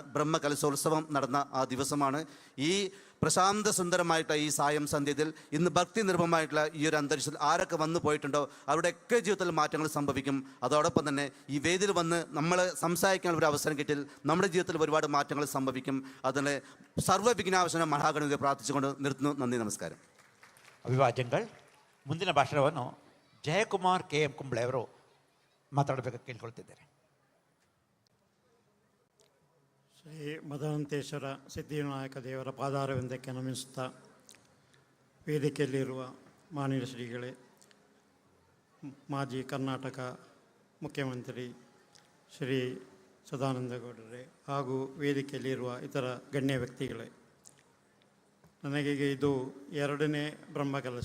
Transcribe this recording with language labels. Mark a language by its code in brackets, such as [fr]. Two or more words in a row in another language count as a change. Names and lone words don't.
[ml] ബ്രഹ്മകലശോത്സവം നടന്ന ആ ദിവസമാണ്. ഈ പ്രശാന്ത സുന്ദരമായിട്ടുള്ള ഈ സായം സന്ധ്യത്തിൽ ഇന്ന് ഭക്തി നിർഭരമായിട്ടുള്ള ഈ ഒരു അന്തരീക്ഷത്തിൽ ആരൊക്കെ വന്നു പോയിട്ടുണ്ടോ അവരുടെയൊക്കെ ജീവിതത്തിൽ മാറ്റങ്ങൾ സംഭവിക്കും. അതോടൊപ്പം തന്നെ ഈ വേദിയിൽ വന്ന് നമ്മൾ സംസാരിക്കാനുള്ള ഒരു അവസരം കിട്ടിയാൽ നമ്മുടെ ജീവിതത്തിൽ ഒരുപാട് മാറ്റങ്ങൾ സംഭവിക്കും. അതിന് [kn] ಸರ್ವವಿಘ್ನಾವಶನ ಮಹಾಗಣಪತಿಗೆ ಪ್ರಾರ್ಥಿಸಿಕೊಂಡು [ml] നിർത്തുന്നു. നന്ദി, [kn] ನಮಸ್ಕಾರ. ಅಭಿವಾದ್ಯಗಳು. ಮುಂದಿನ ಭಾಷಣವನ್ನು ಜಯಕುಮಾರ್ KM ಕುಂಬ್ಳೆ ಅವರು ಮಾತಾಡಬೇಕು ಕೇಳ್ಕೊಳ್ತಿದ್ದಾರೆ. ಶ್ರೀ ಮದನಂತೇಶ್ವರ ಸಿದ್ಧಿವಿನಾಯಕ ದೇವರ ಪಾದಾರವಿಂದಕ್ಕೆ ನಮಿಸುತ್ತಾ, ವೇದಿಕೆಯಲ್ಲಿರುವ ಮಾನ್ಯ ಶ್ರೀಗಳೇ, ಮಾಜಿ ಕರ್ನಾಟಕ ಮುಖ್ಯಮಂತ್ರಿ ಶ್ರೀ ಸದಾನಂದಗೌಡರೇ ಹಾಗೂ ವೇದಿಕೆಯಲ್ಲಿರುವ ಇತರ ಗಣ್ಯ ವ್ಯಕ್ತಿಗಳೇ, ನನಗೆ ಇದು 2ನೇ ಬ್ರಹ್ಮಕಲಶ.